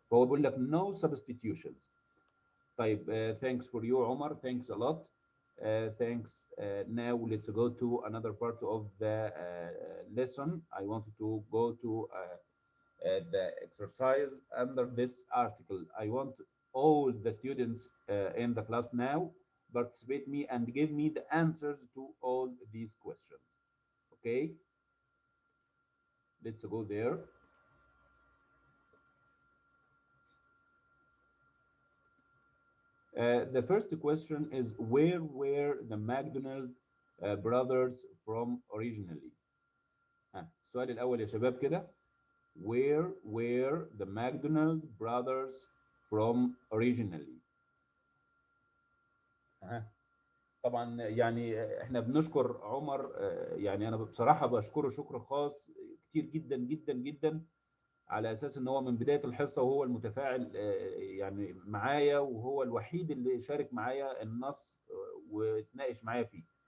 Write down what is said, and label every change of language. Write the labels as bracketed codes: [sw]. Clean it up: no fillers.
[ar] فهو بيقول لك [en] no substitutions. طيب thanks for you عمر, thanks a lot. Thanks. Now let's go to another part of the lesson. I wanted to go to the exercise under this article. I want all the students in the class now participate me and give me the answers to all these questions. Okay, let's go there. The first question is, where were the McDonald brothers from originally? [ar] السؤال الأول يا شباب كده. [en] Where were the McDonald brothers from originally? [ar] طبعا يعني احنا بنشكر عمر. يعني انا بصراحة بشكره شكر خاص كتير جدا جدا جدا، على اساس ان هو من بدايه الحصه وهو المتفاعل يعني معايا، وهو الوحيد اللي شارك معايا النص واتناقش معايا فيه.